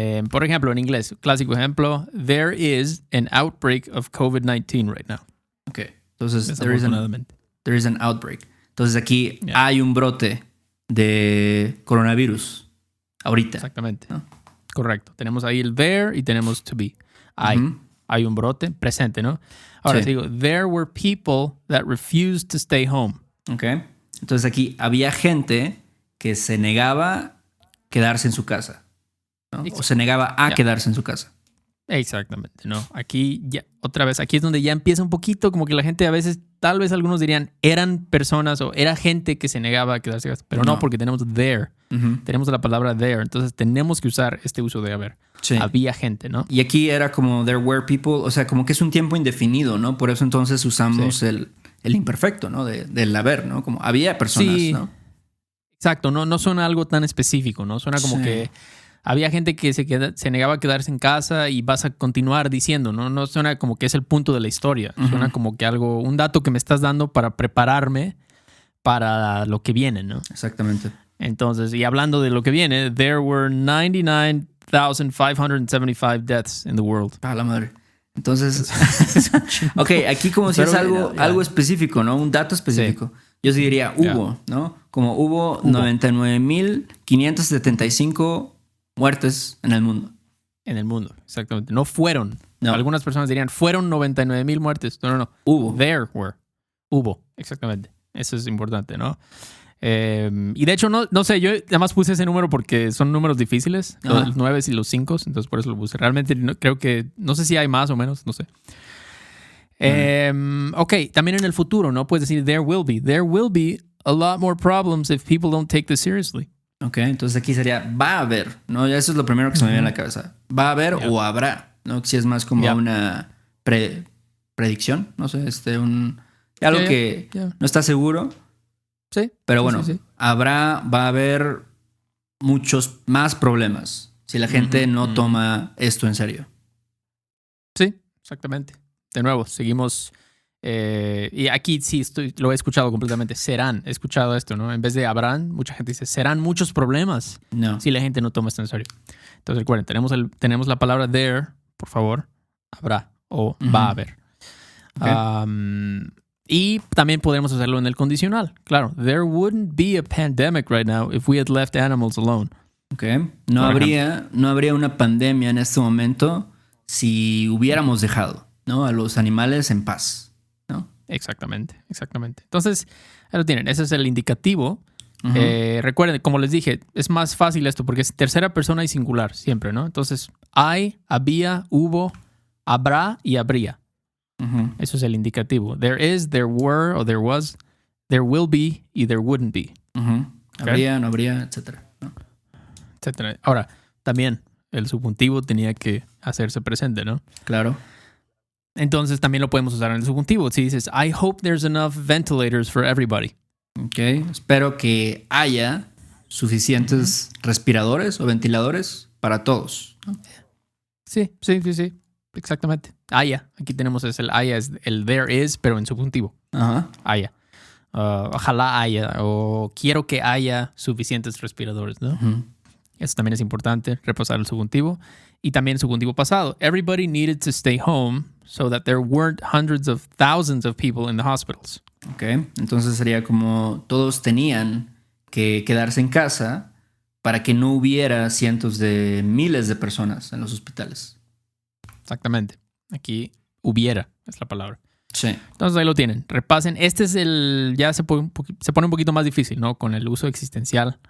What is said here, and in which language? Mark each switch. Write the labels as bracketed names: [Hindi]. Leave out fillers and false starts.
[Spanish] Por ejemplo, en inglés, clásico ejemplo, [English] there is an outbreak of COVID-19 right now. [Spanish] Ok. Entonces, Desafortunadamente. [English] there is an outbreak. [Spanish] Entonces aquí hay un brote de coronavirus ahorita. Exactamente. ¿No? Correcto. Tenemos ahí el there y tenemos to be. Hay un brote presente, ¿no? Ahora sí. digo, [English] there were people that refused to stay home. Ok. [Spanish] Entonces aquí había gente que se negaba a quedarse en su casa, ¿no? O se negaba a quedarse en su casa. Exactamente, ¿no? Aquí ya, otra vez, aquí es donde ya empieza un poquito como que la gente a veces, tal vez algunos dirían, eran personas o era gente que se negaba a quedarse en casa. Pero no, porque tenemos there. Tenemos la palabra there. Entonces tenemos que usar este uso de haber. Sí. Había gente, ¿no? Y aquí era como [English] there were people, [Spanish] o sea, como que es un tiempo indefinido, ¿no? Por eso entonces usamos el imperfecto, ¿no? Del haber, ¿no? Como había personas, ¿no? Exacto, no suena algo tan específico, ¿no? Suena como que había gente que se negaba a quedarse en casa y vas a continuar diciendo, ¿no? No suena como que es el punto de la historia. Suena como que un dato que me estás dando para prepararme para lo que viene, ¿no? Exactamente. Entonces, y hablando de lo que viene, [English] there were 99,575 deaths in the world. [Spanish] La madre. Entonces, ok, aquí como si es algo específico, ¿no? Un dato específico. Sí. Yo sí diría hubo, ¿no? Como hubo 99,575 muertes en el mundo. En el mundo, exactamente. No fueron. No. Algunas personas dirían, fueron 99,000 muertes. No. Hubo. [English] There were. [Spanish] Hubo, exactamente. Eso es importante, ¿no? Y de hecho, no sé, yo además puse ese número porque son números difíciles, los 9 y los 5, entonces por eso lo puse. Realmente creo que, no sé si hay más o menos, no sé. Ok, también en el futuro, ¿no? Puedes decir, [English] there will be a lot more problems if people don't take this seriously. [Spanish] Ok, entonces aquí sería, va a haber, ¿no? Ya eso es lo primero que se me viene a la cabeza. Va a haber o habrá, ¿no? Si es más como una predicción, no sé, algo que no está seguro. Sí. Pero bueno, va a haber muchos más problemas si la gente no toma esto en serio. Sí, exactamente. De nuevo, seguimos. Y aquí sí lo he escuchado completamente. He escuchado esto, ¿no? En vez de habrán, mucha gente dice, serán muchos problemas si la gente no toma esto en serio. Entonces, recuerden, tenemos la palabra there, por favor, habrá o va a haber. Okay. Y también podemos hacerlo en el condicional. Claro, [English] there wouldn't be a pandemic right now if we had left animals alone. Okay. [Spanish] No habría una pandemia en este momento si hubiéramos dejado, ¿no? A los animales en paz, ¿no? Exactamente. Entonces, ahí lo tienen. Ese es el indicativo. Recuerden, como les dije, es más fácil esto porque es tercera persona y singular siempre, ¿no? Entonces, hay, había, hubo, habrá y habría. Eso es el indicativo. [English] There is, there were, o there was, there will be y there wouldn't be. Okay. [Spanish] Habría, no habría, etcétera. ¿No? Etcétera. Ahora, también el subjuntivo tenía que hacerse presente, ¿no? Claro. Entonces también lo podemos usar en el subjuntivo. Si dices, [English] I hope there's enough ventilators for everybody. Ok. [Spanish] Espero que haya suficientes respiradores o ventiladores para todos, ¿no? Sí. Exactamente. Haya. Aquí tenemos el haya, es el [English] there is, [Spanish] pero en subjuntivo. Haya. Ojalá haya o quiero que haya suficientes respiradores, ¿no? Eso también es importante, repasar el subjuntivo. Y también el subjuntivo pasado. [English] Everybody needed to stay home so that there weren't hundreds of thousands of people in the hospitals. [Spanish] Ok, entonces sería como todos tenían que quedarse en casa para que no hubiera cientos de miles de personas en los hospitales. Exactamente. Aquí hubiera es la palabra. Sí. Entonces ahí lo tienen. Repasen. Este es ya se pone un poquito más difícil, ¿no? Con el uso existencial.